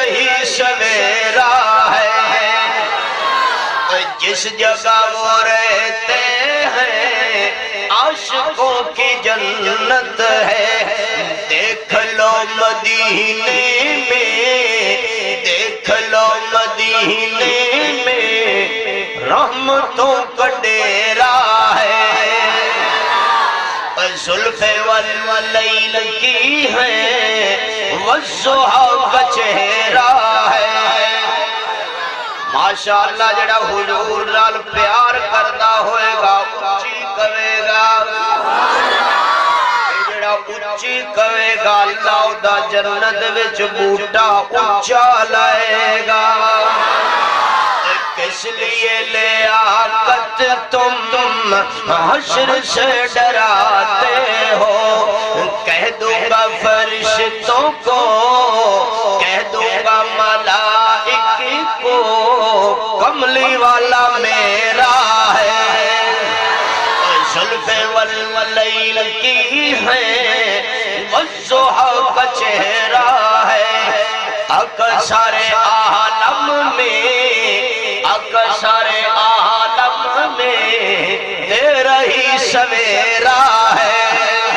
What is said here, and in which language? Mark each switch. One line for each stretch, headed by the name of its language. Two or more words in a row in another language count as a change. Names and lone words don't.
Urdu: ہی سویرا ہے جس جگہ وہ رہتے ہیں عاشقوں کی جنت ہے دیکھ لو مدینے میں دیکھ لو مدینے میں رحمتوں کا ڈیرا ہے زلف واللیل کی ہے والضحیٰ کا چہرہ ہے ماشاءاللہ
Punjabi: جڑا حضور نال پیار کردا ہوئے گا اچھی کرے گا جڑا اچھی کرے گا اللہ دا جنت وچ بوٹا اچھا لائے گا
Urdu: کس لیے لیاقت تم حشر سے ڈراتے ہو کہہ دوں گا فرشتوں کو کہہ دوں گا ملائک کو کملی والا میرا ہے زلف واللیل کی ہے والضحیٰ کا چہرہ ہے اکثر عالم میں اکثر عالم میں تیرا ہی سویرا ہے